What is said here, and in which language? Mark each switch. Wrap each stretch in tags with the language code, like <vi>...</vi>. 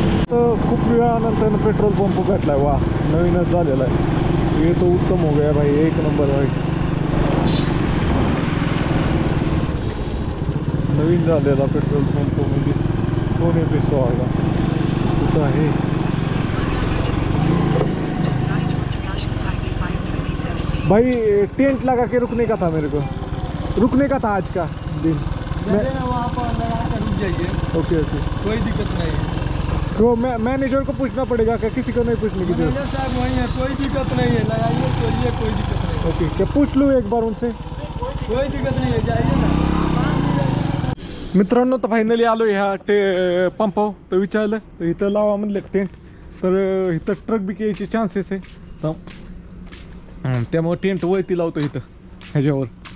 <mr>तर खूप वेळानंतर पेट्रोल पंप भेटलाय. वा, नवीनच झालेला आहे.</mr> <hi>ये तो उत्तम हो गया भाई, 1 नंबर भाई.</hi> <mr>नवीन झालेला पेट्रोल पंप म्हणजे</mr> <hi>सोने पे सुहागा</hi> <mr>कुठं आहे?</mr> <hi>भाई टेंट लगा के रुकने का था मेरे को, रुकने का था आज का दिन. वहाँ पर लगा कर रुक जाइए, ओके कोई दिक्कत नहीं. तो मैनेजर को पूछना पड़ेगा क्या? किसी को नहीं पूछने की जरूरत? मैनेजर साहब वहीं है, कोई दिक्कत नहीं है, लगाइए छोड़िए, कोई दिक्कत नहीं. ओके, क्या पूछ लूँ एक बार उनसे? कोई दिक्कत नहीं है, जाइए ना.</hi> <mr>मित्रांनो तर फायनली आलो ह्या पंपावर. तर विचारलं तर इथं लावा म्हणले टेंट, तर इथं ट्रक बी यायचे चान्सेस आहे. तर त्यामुळे टेंट वरती लावतो इथं ह्याच्यावर.</mr>